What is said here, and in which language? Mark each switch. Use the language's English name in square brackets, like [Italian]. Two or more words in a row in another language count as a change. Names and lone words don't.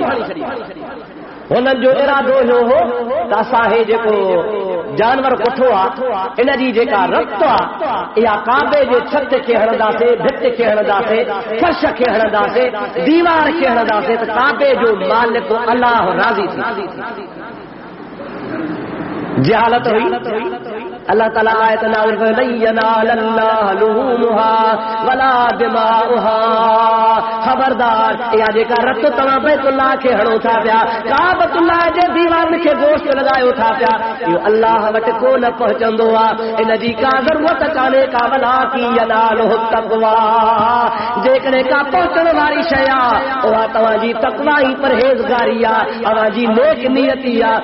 [Sindhi] हुननि जो इरादो इहो हो त असां हे जेको जानवर कोठो आहे इन जी जेका रत आहे इहा काबे जे छत खे हणंदासीं, भित खे हणंदासीं, फर्श खे हणंदासीं, दीवार खे हणंदासीं त काबे जो मालिक अल्लाह राज़ी थी. जहालत हुई अल्लाह ताला आयत नाज़िल कयो [Arabic] لن ينال الله لحومها ولا دماؤها. [Sindhi] खबरदार इहा जेका रत तव्हां बैतुल्लाह खे हणो था पिया काबतुल्लाह जे दीवार खे गोश्त लॻायो था पिया इहो अल्लाह वटि कोन पहुचंदो आहे. इन जी का ज़रूरत कान्हे का [Arabic] ولكن يناله التقوى. [Sindhi] जेकॾहिं का पहुचण वारी शइ आहे उहा तव्हांजी तक़वा ई परहेज़गारी आहे अव्हांजी नेक नियती आहे.